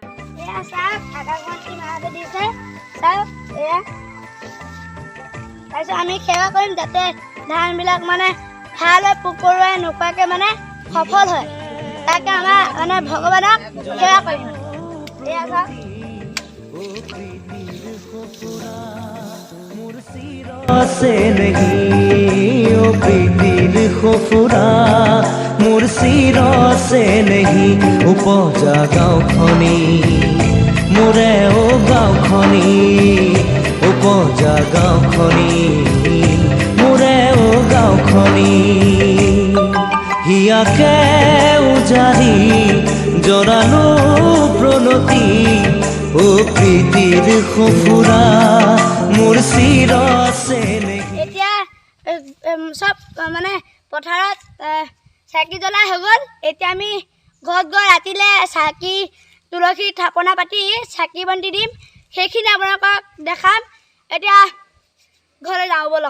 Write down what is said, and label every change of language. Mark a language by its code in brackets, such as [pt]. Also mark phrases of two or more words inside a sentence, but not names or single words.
[as] এয়া চাওক আকাশবন্তি মাহঁতে দিছে, চাওক এয়া। তাৰপিছত আমি সেৱা কৰিম যাতে ধানবিলাক মানে ভাল হয়, পোক পৰুৱাই নোখোৱাকৈ মানে সফল হয়, তাকে আমাৰ মানে ভগৱানক সেৱা কৰিম। এয়া চাওক [sck] से नहीं ओ प्रीतिर खुफुरा मोर सिर से नहीं उपजा गाँवखनी मोरे ओ गाँवखनी उपजा गाँवखनी मोरे ओ गाँवखनी हियाके उजारी जरालो प्रणति ओ प्रीतिर खुफुरा मोर सिर से [as] এতিয়া চব মানে পথাৰত চাকি জ্বলাই হৈ গ'ল। এতিয়া আমি ঘৰত গৈ ৰাতিলৈ চাকি তুলসী স্থাপনা পাতি চাকি বন্তি দিম, সেইখিনি আপোনালোকক দেখাম। এতিয়া ঘৰলৈ যাওঁ ব'লক।